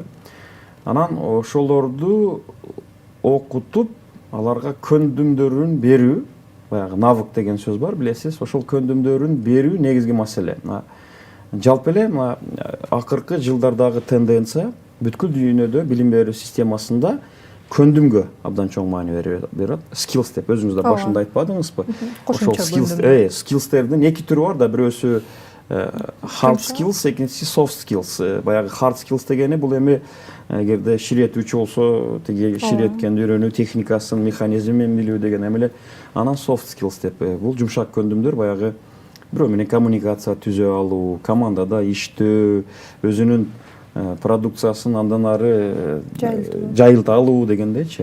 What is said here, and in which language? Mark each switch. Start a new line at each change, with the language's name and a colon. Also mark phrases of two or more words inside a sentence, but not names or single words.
Kyrgyz: Анан ошолорду окутуп, аларга көндүмдөрүн берүү, баягы навык деген сөз бар, билесиз, ошол көндүмдөрүн берүү негизги маселе. Жалпы эле акыркы жылдардагы тенденция бүткүл дүйнөдө билим берүү системасында көндүмгө абдан чоң маани берет. Skills деп өзүңүз да башында айтпадыңызбы? Ошол skillsтердин эки түрү бар да, бирөөсү
English: hard skills,
Kyrgyz: экинчиси
English: soft skills.
Kyrgyz: Баягы
English: hard skills
Kyrgyz: дегени бул эми эгерде ширетүүчү болсо, тиги ширеткенди үйрөнүү техникасын, механизмин билүү деген эми эле. Анан
English: soft skills
Kyrgyz: деп бул жумшак көндүмдөр, баягы бирөө менен коммуникация түзө алуу, командада иштөө, өзүнүн продукциясын андан ары жайылта алуу дегендейчи.